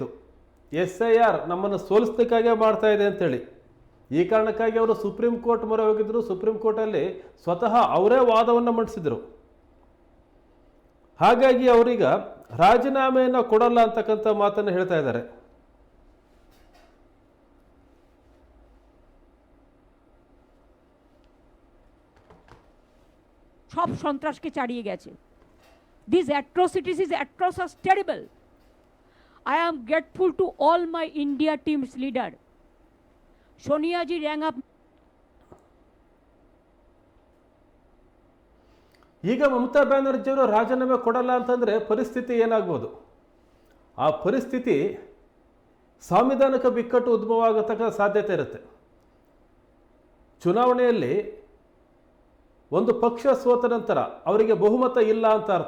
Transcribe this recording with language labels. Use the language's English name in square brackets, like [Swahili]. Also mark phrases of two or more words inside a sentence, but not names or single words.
[Kannada] SIR ನಮ್ಮನ್ನು ಸೋಲಿಸಲಿಕ್ಕಾಗೇ ಮಾಡ್ತಾ ಇದೆ ಅಂತೇಳಿ. ಈ ಕಾರಣಕ್ಕಾಗಿ ಅವರು ಸುಪ್ರೀಂ ಕೋರ್ಟ್ ಮೊರೆ ಹೋಗಿದ್ರು. ಸುಪ್ರೀಂ ಕೋರ್ಟಲ್ಲಿ ಸ್ವತಃ ಅವರೇ ವಾದವನ್ನು ಮಂಡಿಸಿದರು. ಹಾಗಾಗಿ ಅವರೀಗ ರಾಜೀನಾಮೆಯನ್ನು ಕೊಡಲ್ಲ ಅಂತಕ್ಕಂಥ ಮಾತನ್ನು ಹೇಳ್ತಾ ಇದ್ದಾರೆ. [Bangla] সব সন্ত্রাসকে চালিয়ে গেছে. [English] These atrocities is atrocious, terrible. I am grateful to all my India team's leader. Sonia ji rang up. [Kannada] ಈಗ ಮಮತಾ ಬ್ಯಾನರ್ಜಿಯವರು ರಾಜೀನಾಮೆ ಕೊಡಲ್ಲ ಅಂತಂದರೆ ಪರಿಸ್ಥಿತಿ ಏನಾಗ್ಬೋದು? ಆ ಪರಿಸ್ಥಿತಿ ಸಾಂವಿಧಾನಿಕ ಬಿಕ್ಕಟ್ಟು ಉದ್ಭವ ಆಗತಕ್ಕ ಸಾಧ್ಯತೆ ಇರುತ್ತೆ. ಚುನಾವಣೆಯಲ್ಲಿ ಒಂದು ಪಕ್ಷ ಸೋತ ನಂತರ ಅವರಿಗೆ ಬಹುಮತ ಇಲ್ಲ ಅಂತ ಅರ್ಥ.